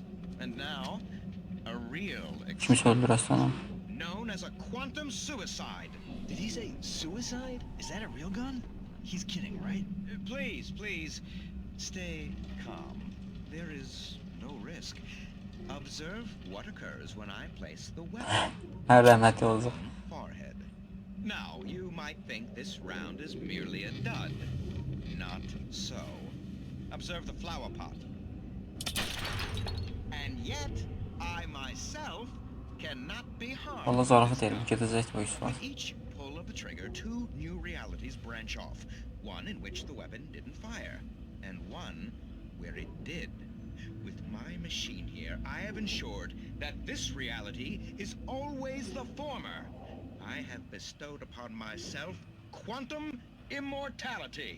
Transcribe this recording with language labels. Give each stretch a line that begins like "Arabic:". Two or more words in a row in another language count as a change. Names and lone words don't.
English: And now, a real experiment known as a quantum suicide. Did he say suicide? Is that a real gun? He's kidding, right? Please, stay calm. There is no risk. Observe what occurs when I place the weapon
Azerbaijani: Hər rəhmətli olacaq.
English: on the forehead. Now, you might think this round is merely a dud. Not so. Observe the flower pot. And yet, I myself cannot be harmed.
Azerbaijani: Valla zarafat edim, gedəcək bu iş var.
English: With each pull of the trigger, two new realities branch off. One in which the weapon didn't fire, and one where it did. With my machine here, I have ensured that this reality is always the former. I have bestowed upon myself quantum immortality.